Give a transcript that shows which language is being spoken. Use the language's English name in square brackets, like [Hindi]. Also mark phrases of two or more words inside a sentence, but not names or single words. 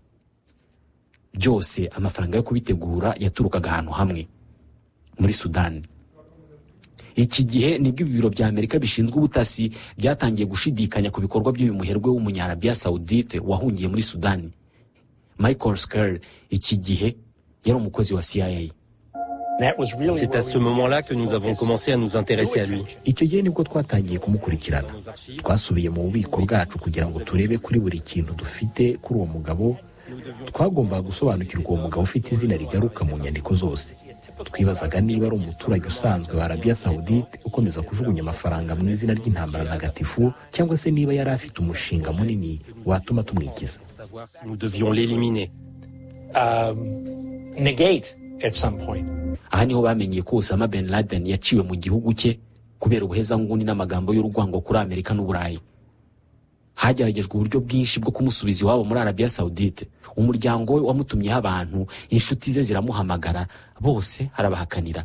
[Kinyarwanda] Byose amafaranga yo kubitegura yaturukaga ahantu hamwe muri Sudan. Iki gihe nibwo ibiro bya Amerika bishinzwe ubutasi byatangiye gushidikanya ku bikorwa by'uyu muherwe w'umunyarabia Saudite wahungiye muri Sudan. Michael Skerr iki gihe yari umukozi wa CIA. [French] C'est à ce moment-là que nous avons commencé à nous intéresser à lui. [Kinyarwanda] Icyo gihe nibwo twatangiye kumukurikirana. Twasubiye mu bubiko bwacu kugira ngo turebe kuri buri kintu dufite kuri uwo mugabo. Twagombaga gusobanukirwa uwo mugabo ufite izina rigaruka mu nyandiko zose. Twibazaga niba ari umuturage usanzwe wa Arabia Saudite ukomeza kujugunya amafaranga mu izina ry'intambara ntagatifu cyangwa se niba yari afite umushinga munini watuma tumwikiza. [French] Nous devions l'éliminer. Negate at some point. [Kinyarwanda] Aha niho bamenye ko Osama bin Laden yaciwe mu gihugu cye kubera ubuhezanguni n'amagambo y'urwango kuri Amerika n'Uburayi. Hageragejwe uburyo bwinshi bwo kumusubiza iwabo muri Arabia Saudite. Umuryango we wamutumyeho abantu, inshuti ze ziramuhamagara, bose harabahakanira.